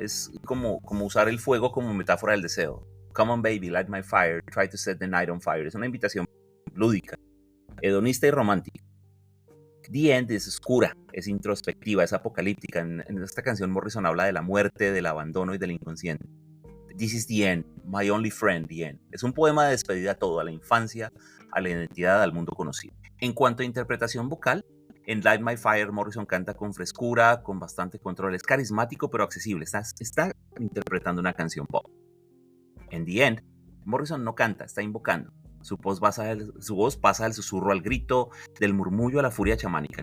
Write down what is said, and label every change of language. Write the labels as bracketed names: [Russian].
[Spanish] Es como usar el fuego como metáfora del deseo. [English] Come on baby, light my fire, try to set the night on fire. [Spanish] Es una invitación lúdica, hedonista y romántica. The End es oscura, es introspectiva, es apocalíptica. En esta canción Morrison habla de la muerte, del abandono y del inconsciente. [English] This is the end, my only friend, the end. [Spanish] Es un poema de despedida a todo, a la infancia, a la identidad, al mundo conocido. En cuanto a interpretación vocal, en Light My Fire Morrison canta con frescura, con bastante control. Es carismático pero accesible. Está interpretando una canción pop. En The End, Morrison no canta, está invocando. Su voz pasa del susurro al grito, del murmullo a la furia chamánica.